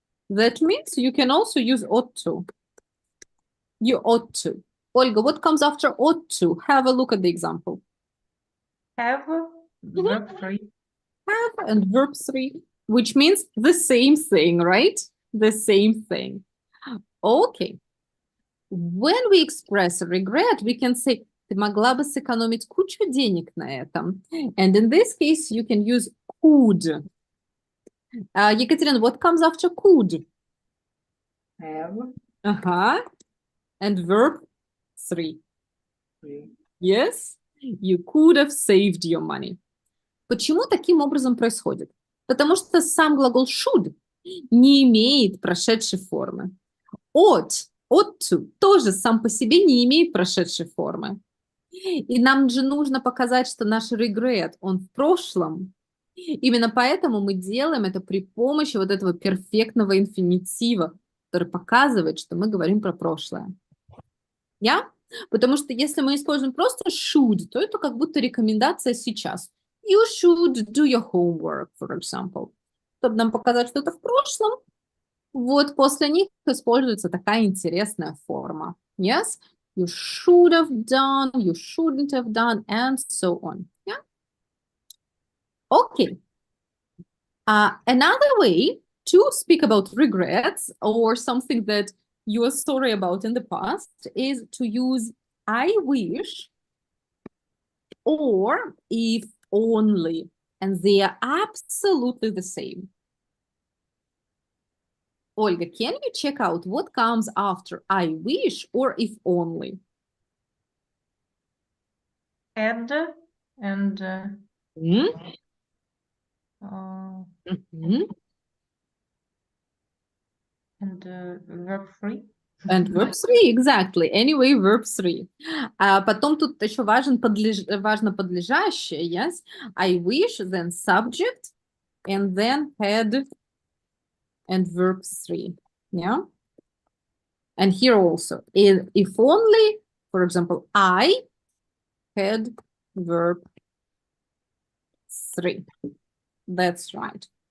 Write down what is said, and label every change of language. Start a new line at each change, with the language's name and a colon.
English: That means you can also use ought to. You ought to. Olga, what comes after ought to? Have a look at the example. Have verb 3. Have and verb 3, which means the same thing, right? The same thing. Okay. When we express regret, we can say,
Russian: ты могла бы сэкономить кучу денег на этом.
English: And in this case, you can use could. Екатерина, what comes after could? Have. And verb 3. Yes, you could have saved your money.
Russian: Почему таким образом происходит? Потому что сам глагол should не имеет прошедшей формы. Ought to тоже сам по себе не имеет прошедшей формы. И нам же нужно показать, что наш regret, он в прошлом. Именно поэтому мы делаем это при помощи вот этого перфектного инфинитива, который показывает, что мы говорим про прошлое. Я? Потому что если мы используем просто should, то это как будто рекомендация сейчас.
English: You should do your homework, for example.
Russian: Чтобы нам показать, что это в прошлом, вот после них используется такая интересная форма.
English: Yes? You should have done, you shouldn't have done, and so on. Yeah? Okay. Another way to speak about regrets or something that you are sorry about in the past is to use I wish or if only, and they are absolutely the same. Olga, can you check out what comes after I wish or if only? Had and Hmm? and verb 3. And verb 3, exactly. Anyway, verb 3.
Russian: Потом тут еще важно подлежащее, yes?
English: I wish, then subject, and then had, and verb 3. Yeah? And here also, if only, for example, I had verb 3. That's right.